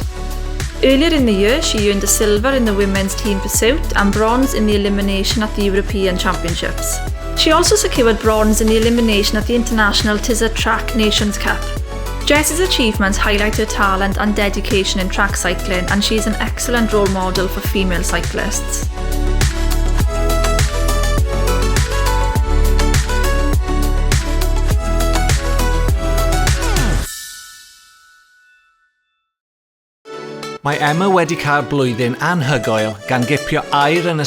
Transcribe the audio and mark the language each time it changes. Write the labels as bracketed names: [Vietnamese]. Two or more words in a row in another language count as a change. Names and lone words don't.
[English] Earlier in the year, she earned a silver in the women's team pursuit and bronze in the elimination at the European Championships. She also secured bronze in the elimination at the International Tizard Track Nations Cup. Jess's achievements highlight her talent and dedication in track cycling, and she is an excellent role model for female cyclists. [Welsh] Mae Emma wedi cael blwyddyn anhygoel gan gipio air yn y